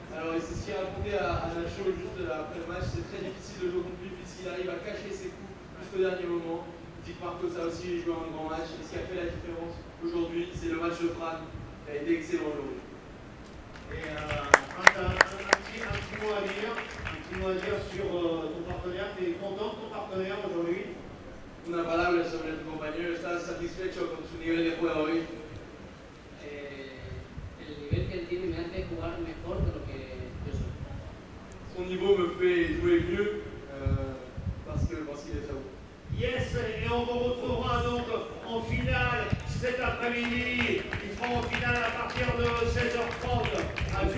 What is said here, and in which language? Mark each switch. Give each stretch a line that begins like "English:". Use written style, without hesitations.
French: Alors c'est ce qu'il racontait à Nacho juste après le match, c'est très difficile de jouer contre lui puisqu'il arrive à cacher ses coups jusqu'au dernier moment. Il dit que Marcos a aussi joué un grand match et ce qui a fait la différence aujourd'hui, c'est le match de Fran qui a été excellent aujourd'hui. Et un petit mot à dire sur ton partenaire. Tu es content de ton partenaire aujourd'hui?
Spanish: Una palabra sobre tu compañero. ¿Estás satisfecho con su nivel de juego hoy? El nivel que él tiene me hace jugar mejor de lo que yo soy.
French: Son niveau me fait jouer mieux parce qu'il est très haut. Yes, et on vous retrouvera donc en finale cet après-midi. Ils seront en finale à partir de 16h30.